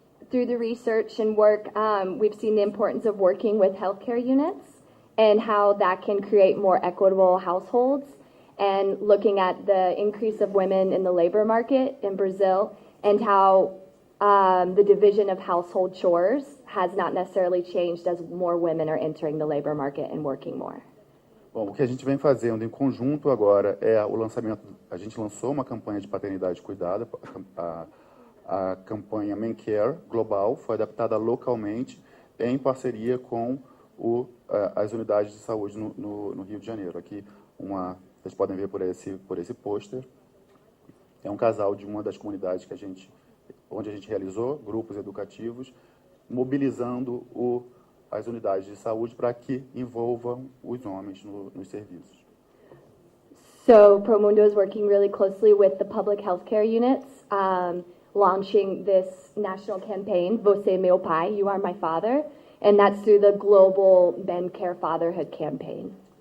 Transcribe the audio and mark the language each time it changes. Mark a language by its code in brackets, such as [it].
[en] Through the research and work, we've seen the importance of working with healthcare units and how that can create more equitable households, and looking at the increase of women in the labor market in Brazil and how the division of household chores has not necessarily changed as more women are entering the labor market and working more. [pt] Bom, o que a gente vem fazendo em conjunto agora é o lançamento. A gente lançou uma campanha de paternidade cuidada, a campanha Men Care Global, foi adaptada localmente em parceria com as unidades de saúde no Rio de Janeiro. Aqui vocês podem ver por esse pôster. É um casal de uma das comunidades onde a gente realizou grupos educativos, mobilizando as unidades de saúde para que envolvam os homens nos serviços. [en] So Promundo is working really closely with the public healthcare units, launching this national campaign, [pt] Você é meu pai, [en] You are my father, and that's through the global Men Care Fatherhood campaign.